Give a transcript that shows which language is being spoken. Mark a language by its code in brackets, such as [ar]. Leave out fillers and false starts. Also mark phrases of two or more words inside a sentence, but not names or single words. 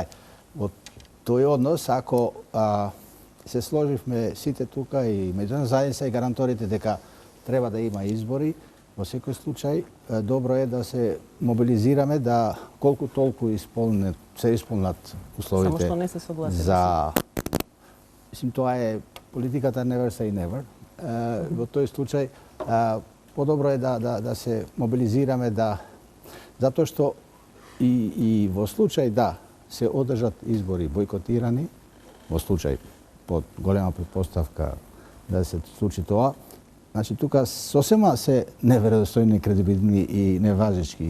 [mk] Во тој однос, ако се сложивме сите тука и меѓународна заедница и гаранторите дека треба да има избори, во секој случај добро е да се мобилизираме да колку толку се исполнат условите. Само што не се согласите. Мислим, тоа е политиката [en] never say never. [mk] Во тој случај подобро е да се мобилизираме затоа што и во случај да се одржат избори бойкотирани, во случај под голема претпоставка да се случи тоа, значи тука сосема се неверодостојни, кредибилни и неважечки.